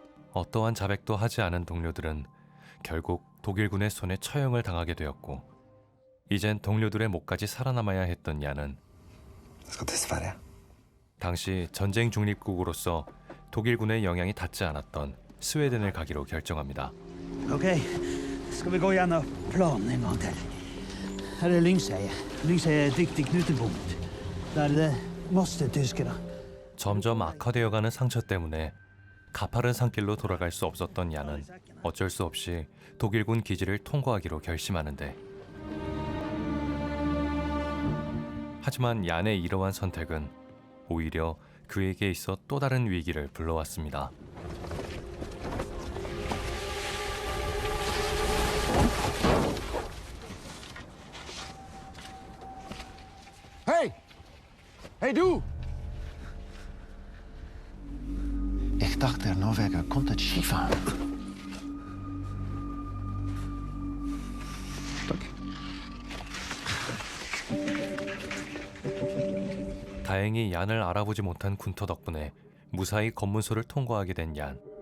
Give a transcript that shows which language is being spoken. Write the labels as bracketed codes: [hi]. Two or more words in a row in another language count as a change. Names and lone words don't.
[ko] 어떠한 자백도 하지 않은 동료들은 결국 독일군의 손에 처형을 당하게 되었고, 이젠 동료들의 목까지 살아남아야 했던 얀은 [sv] Jag ska till Sverige. [ko] 당시 전쟁 중립국으로서 독일군의 영향이 닿지 않았던 스웨덴을 가기로 결정합니다. [sv] Okej, ska vi gå igenom planen en gång till? Här är Lyngseidet. Lyngseidet är ett viktigt knutepunkt. Där måste tyskarna. [ko] 점점 악화되어가는 상처 때문에 가파른 산길로 돌아갈 수 없었던 얀은 어쩔 수 없이 독일군 기지를 통과하기로 결심하는데, 하지만 얀의 이러한 선택은 오히려 그에게 있어 또 다른 위기를 불러왔습니다. Hey! Hey, du! [de] Ich dachte, der Norweger konnte Skifahren. [ko] 다행히 얀을 알아보지 못한 군터 덕분에 무사히 검문소를 통과하게 된 얀.